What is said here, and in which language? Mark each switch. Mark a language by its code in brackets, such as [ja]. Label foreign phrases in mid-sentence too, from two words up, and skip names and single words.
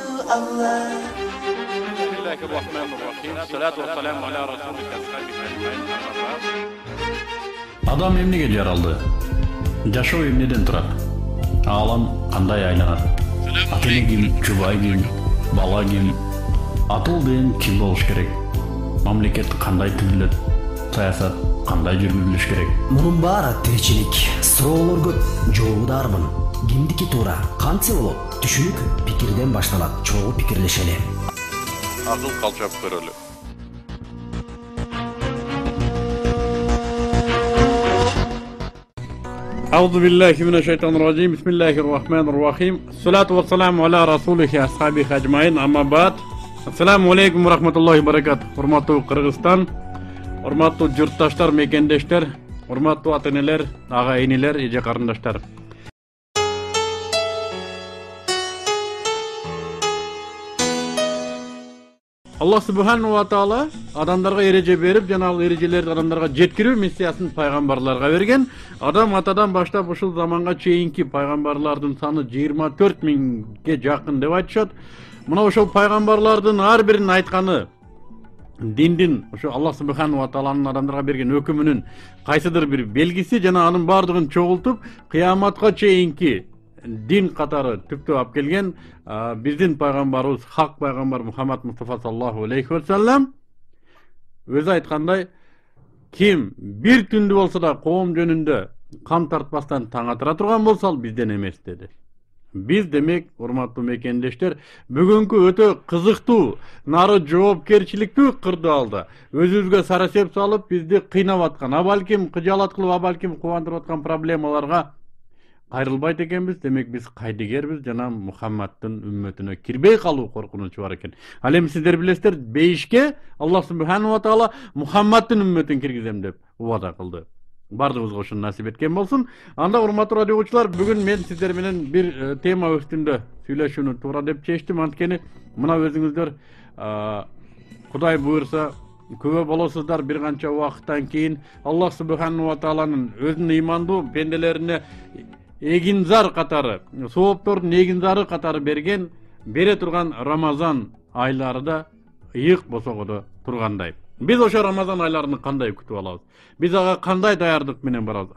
[ar] Allah. بسم الله الرحمن الرحيم. الصلاة والسلام على رسولك أجمعين. [ky] Адам эмнеге жаралды? Жашоо эмнеден турат? Алам кандай айланат? Ата-эне ким, жубай ким, бала ким? Атыл деген ким болуш керек? Мамлекет кандай түзүлөт? Саясат кандай жүргүзүлүш керек? Мунун баары тиричилик. Суроолор көп, жообу дарбын. Кимдики туура, кантсе болот? Түшүнүк пикирден башталат. Чогуу пикирлешели. Акыл калчап көрөлү. [ar] أعوذ بالله من الشيطان الرجيم بسم الله الرحمن الرحيم الصلاة والسلام على رسوله أصحابه أجمعين أما بعد السلام عليكم ورحمة الله وبركاته. [ky] Урматтуу Кыргызстан, урматтуу журтташтар, мекендештер, урматтуу ата-энелер, ага-энелер, эже карындаштар. [ar] الله سبحانه وتعالى [ky] адамдарга эреже берип, жана ал эрежелерди адамдарга жеткирүү миссиясын пайгамбарларга берген. Адам атадан баштап ушул заманга чейинки пайгамбарлардын саны 24 миңге жакын деп айтышат. Мына ошол пайгамбарлардын ар биринин айтканы диндин, ошо [ar] الله سبحانه وتعالى [ky] адамдарга берген өкүмүнүн кайсыдыр бир белгиси, жана анын бардыгын чогултуп, кыяматка чейинки дин катары түптөп алып келген биздин пайгамбарыбыз хак пайгамбар Мухаммад Мустафа [ar] صلى الله عليه وسلم [ky] өзү айткандай, ким бир түндү болсо да коом жөнүндө кам тартпастан таң атыра турган болсо ал бизден эмес деди. Биз демек, урматтуу мекендештер, бүгүнкү өтө кызыктуу, нары жоопкерчиликтүү кырдаалда өзүбүзгө сарасеп салып, бизди кыйнап аткан, абалким кыжаалат кылып, абалким кубандырып аткан проблемаларга кайрылбайт экенбиз. Демек биз кайдыгербиз жана Мухаммадтын үммөтүнө кирбей калуу коркунучу бар экен. Ал эми сиздер билесиздер, бейишке [ar] الله سبحانه وتعالى [ky] Мухаммадтын үммөтүн киргизем деп убада кылды. Бардыгыбызга ошону насип эткен болсун. Анда урматтуу радио угуучулар, бүгүн мен сиздер менен бир тема үстүндө сүйлөшүүнү туура деп чечтим. Анткени мына өзүңүздөр Кудай буйрса күбө болосуздар, бир канча убакыттан кийин [ar] الله سبحانه وتعالى [ky] өзүнүн ыймандуу пенделерине эгинзар катары, сооптордун эгинзары катары бере турган Рамазан айлары да ыйык босогодо тургандай. Биз ошо Рамазан айларын кандай күтүп алабыз? Биз ага кандай даярдык менен барабыз?